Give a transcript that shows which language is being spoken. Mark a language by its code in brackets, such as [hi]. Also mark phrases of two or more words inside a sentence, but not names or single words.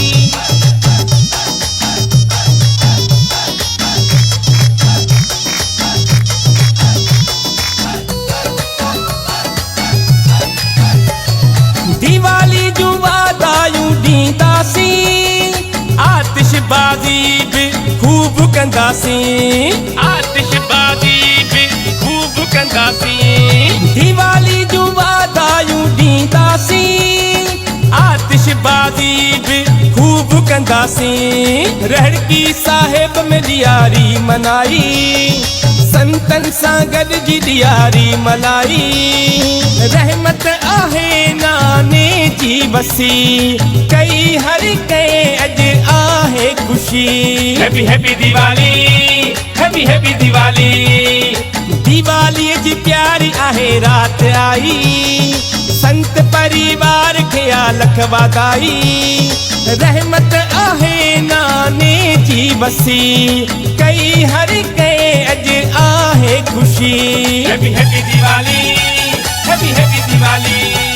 [sd] दिवाली जो वादायूं ॾींदासीं, आतिशबाज़ी भी खूब कंदासीं, आतिशबाज़ी भी खूब कंदासीं। दिवाली जो वादायूं ॾींदासीं, आतिशबाज़ी भी खूब कंदासीं। रहड़की साहिब में ॾियारी मनाई, संतन सां गॾिजी ॾियारी मल्हाई। रहमत आहे नाने जी वसी कई हर कई अज आहे खुशी। [en] happy happy Diwali, हैप्पी हैप्पी दिवाली। [sd] दिवाली जी प्यारी आहे रात आई, संत परिवार खे लख वाधाई। रहमत आहे नाने जी वसी कई हर कई अज आहे खुशी। [en] happy happy Diwali, हैप्पी हैप्पी दिवाली।